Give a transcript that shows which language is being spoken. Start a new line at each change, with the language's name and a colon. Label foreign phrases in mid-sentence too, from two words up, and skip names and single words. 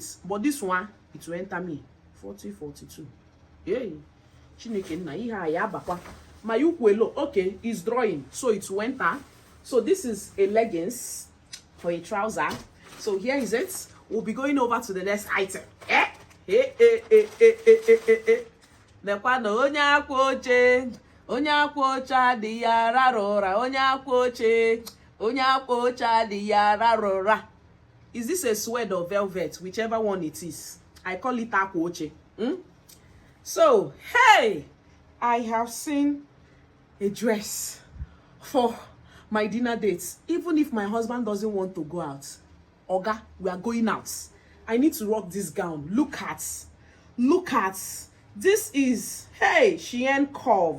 English: But this one, it will enter me. 40, 42. Hey. My ukwelo, okay, is drawing. So it will enter. So this is a leggings for a trouser. So here is it. We'll be going over to the next item.
Igbo: Nekwa na onye akwa oche adịghị arara ụra. Onye akwa oche adịghị arara ụra.
English: Is this a suede or velvet? Whichever one it is. I call it
Igbo: akwa oche.
English: So, hey, I have seen a dress for my dinner dates. Even if my husband doesn't want to go out, Oga, we are going out. I need to rock this gown. Look at. This is, hey, Shein Curve.